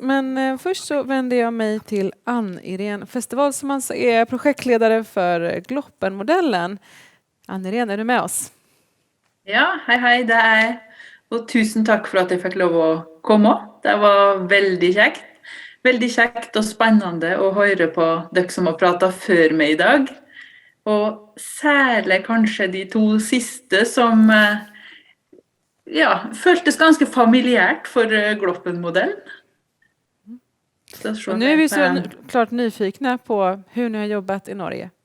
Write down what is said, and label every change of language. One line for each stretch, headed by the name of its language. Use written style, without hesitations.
Swedish: Men först så vänder jag mig till Ann-Irene Festival som alltså är projektledare för Gloppen-modellen. Ann-Irene, är du med oss?
Norwegian: Ja, hei, det er jeg. Og tusen takk for at jeg fikk lov å komme. Det var veldig kjekt. Veldig kjekt og spennende å høre på dere som har pratet før meg i dag. Og særlig kanskje de to siste som føltes ganske familiært for Gloppen-modellen.
Swedish: Och nu är vi så klart nyfikna på hur ni har jobbat i Norge.